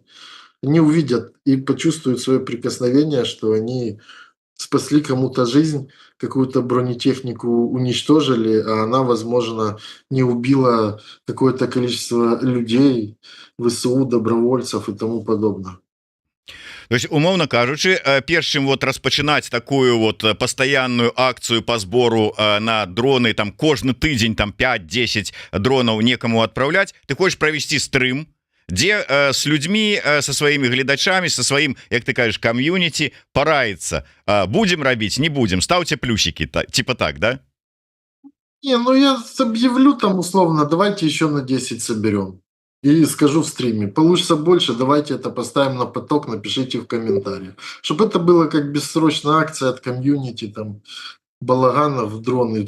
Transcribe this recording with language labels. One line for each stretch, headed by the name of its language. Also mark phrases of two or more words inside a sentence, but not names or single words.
Russian: Они увидят и почувствуют свое прикосновение, что они спасли кому-то жизнь, какую-то бронетехнику уничтожили, а она, возможно, не убила какое-то количество людей, ВСУ, добровольцев и тому подобное.
Belarusian: То есть умоўно кажучы, перш чым вот распачынаць такую вот пастаянную акцыю
Russian: по сбору
Belarusian: на дроны, там кожны тыдзень там 5-10 дронаў некаму адпраўляць, ты хочаш правесці стрым, дзе
Russian: с людьми,
Belarusian: со сваімі гледачамі, со сваім, як ты кажаш, камьюніці параіцца, будем рабіць,
Russian: не будем, ставьте плюсики, типа так, да? Не, ну я объявлю там условно, давайте еще на 10 соберем. И скажу в стриме, получится больше, давайте это поставим на поток, напишите в комментариях. Чтобы это было как бессрочная акция от комьюнити, там, балаганов, дроны.